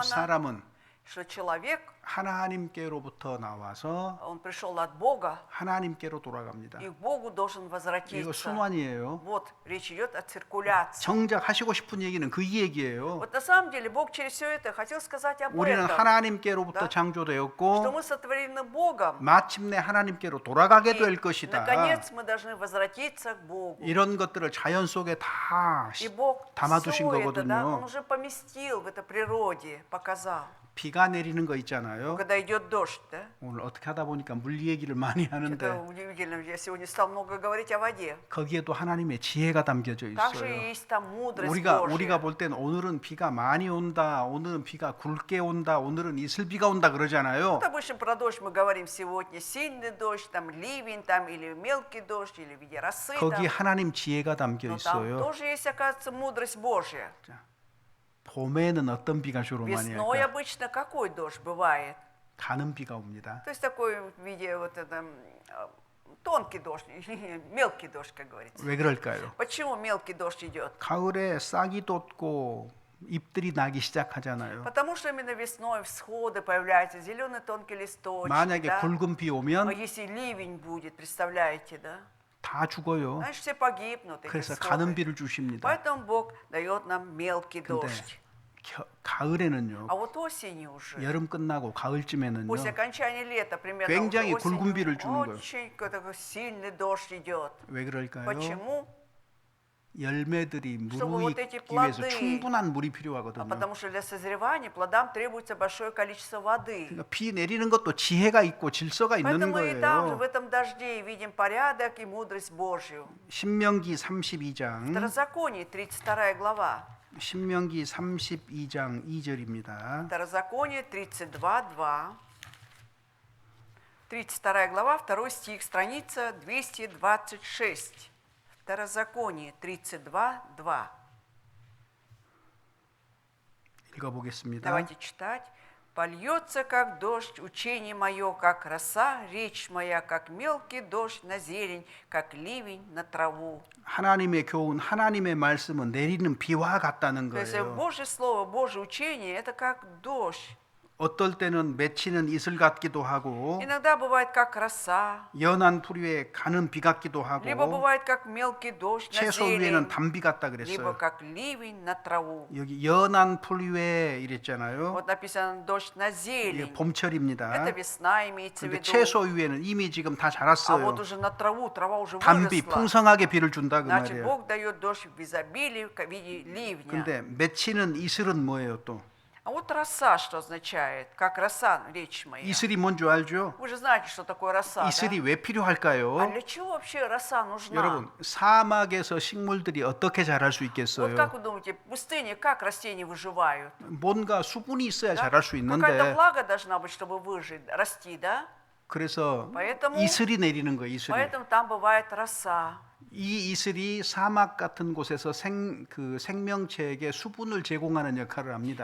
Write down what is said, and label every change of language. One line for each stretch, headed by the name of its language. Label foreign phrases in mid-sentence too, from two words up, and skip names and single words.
Korean: 사람은
Russian: Что человек,
Korean: 하나님께로부터 나와서
Russian: он пришел от Бога
Korean: 하나님께로 돌아갑니다.
Russian: и к Богу должен
Korean: 이거
Russian: возвратиться.
Korean: 순환이에요.
Russian: Вот, речь идет о циркуляции.
Korean: 정작 하시고 싶은 얘기는 그 얘기예요.
Russian: Вот на самом деле Бог через все это хотел сказать об
Korean: 우리는
Russian: этом,
Korean: 하나님께로부터
Russian: Да? что
Korean: 창조되었고
Russian: мы сотворены Богом.
Korean: 마침내 하나님께로 돌아가게
Russian: И,
Korean: 될 것이다.
Russian: наконец, мы должны возвратиться к Богу.
Korean: 이런 것들을 자연 속에 다
Russian: И Бог
Korean: 담아두신
Russian: все это, да,
Korean: 거거든요.
Russian: Он уже поместил в это природе, показал.
Korean: 비가 내리는 거 있잖아요.
Russian: Когда идет дождь, да?
Korean: 오늘 어떻게 하다 보니까 물 얘기를 많이
Russian: Это
Korean: 하는데
Russian: удивительно. Я сегодня стал много говорить о воде.
Korean: 거기에도 하나님의 지혜가 담겨져
Russian: Также
Korean: 있어요.
Russian: есть там мудрость
Korean: 우리가
Russian: Божья.
Korean: 볼 때는 오늘은 비가 많이 온다, 오늘은 비가 굵게 온다, 오늘은 이슬비가 온다 그러잖아요.
Russian: Вот обычно про дождь мы говорим сегодня сильный дождь, там ливень, там или мелкий дождь, или в виде росы.
Korean: 거기
Russian: Там.
Korean: 하나님 지혜가 담겨
Russian: Но там
Korean: 있어요.
Russian: тоже есть, оказывается, мудрость Божья.
Korean: 봄에는 어떤 비가 주로 많이
Russian: Весной
Korean: 할까?
Russian: обычно какой дождь бывает?
Korean: 가는 비가 옵니다.
Russian: То есть такой в виде вот это, тонкий дождь, мелкий дождь, как говорится.
Korean: 왜 그럴까요?
Russian: Почему мелкий дождь идет?
Korean: 가을에 싹이 돋고 잎들이 나기 시작하잖아요.
Russian: Потому что именно весной всходы появляются, зеленый тонкий листочек.
Korean: 만약에
Russian: да?
Korean: 굵은 비
Russian: А
Korean: 오면
Russian: если ливень будет, представляете, да?
Korean: 다 죽어요.
Russian: Значит, все погибнут. эти
Korean: 그래서
Russian: всходы.
Korean: 가는 비를 주십니다.
Russian: Поэтому Бог дает нам мелкий
Korean: 근데
Russian: дождь.
Korean: 가을에는요.
Russian: А вот осенью уже,
Korean: 여름 끝나고 가을쯤에는요.
Russian: после окончания лета, примерно
Korean: 굉장히
Russian: уже
Korean: 굵은 비를
Russian: осенью,
Korean: 주는 거예요.
Russian: очень такой сильный дождь идет.
Korean: 왜 그럴까요?
Russian: Почему?
Korean: 열매들이
Russian: Чтобы вот эти
Korean: 무르익기 위해서
Russian: плоды,
Korean: 충분한 물이
Russian: А
Korean: 필요하거든요.
Russian: потому что для созревания плодам требуется большое количество воды.
Korean: 그러니까 비 내리는 것도 지혜가 있고 질서가 있는
Russian: Поэтому и там же, в
Korean: 거예요.
Russian: этом дожде, видим порядок и мудрость Божью.
Korean: 신명기 32장
Russian: Второзаконие, 32 глава. 신명기 32장 2절입니다. Второзаконие 32:2. 32 глава, 2 стих, страница 226. Второзаконие 32:2.
Korean: 읽어보겠습니다.
Russian: Давайте читать. «Польется, как дождь, учение мое, как роса, речь моя, как мелкий дождь на зелень, как ливень на траву».
Korean: 하나님의 교훈, 하나님의 말씀은 내리는 비와 같다는
Russian: То есть
Korean: 거예요.
Russian: Божье Слово, Божье учение – это как дождь.
Korean: 어떨 때는 맺히는 이슬 같기도 하고
Russian: Иногда бывает как роса,
Korean: 연한 풀 위에 가는 비 같기도
Russian: либо
Korean: 하고
Russian: бывает как мелкий дождь на
Korean: 채소 위에는
Russian: зелень,
Korean: 단비 같다
Russian: либо
Korean: 그랬어요.
Russian: как ливень на траву.
Korean: 여기 연한 풀 위에 이랬잖아요.
Russian: Вот написано дождь на
Korean: 이게
Russian: зелень.
Korean: 봄철입니다.
Russian: Это весна имеется в
Korean: 근데
Russian: виду.
Korean: 채소 위에는 이미 지금 다
Russian: А
Korean: 자랐어요.
Russian: вот уже на траву, трава уже
Korean: 단비
Russian: выросла.
Korean: 풍성하게 비를 준다 그
Russian: Значит,
Korean: 말이에요.
Russian: Бог дает дождь в изобилии, в виде ливня.
Korean: 근데 맺히는 이슬은 뭐예요 또?
Russian: А вот роса что означает? Как роса, речь моя.
Korean: 이슬이 뭔 줄 알죠?
Russian: Вы же знаете, что такое роса,
Korean: 이슬이
Russian: да?
Korean: 왜
Russian: А
Korean: 필요할까요?
Russian: для чего вообще роса нужна?
Korean: 여러분 사막에서 식물들이 어떻게 자랄 수
Russian: Вот
Korean: 있겠어요?
Russian: как вы думаете, в пустыне как растения выживают?
Korean: 뭔가 수분이 있어야
Russian: Да?
Korean: 자랄 수
Russian: Какая-то
Korean: 있는데
Russian: влага должна быть, чтобы выжить, расти, да?
Korean: 그래서
Russian: Поэтому-
Korean: 이슬이 내리는 거예요. 이슬이.
Russian: Поэтому там бывает роса.
Korean: 이 이슬이 사막 같은 곳에서 생명체에게 수분을 제공하는 역할을 합니다.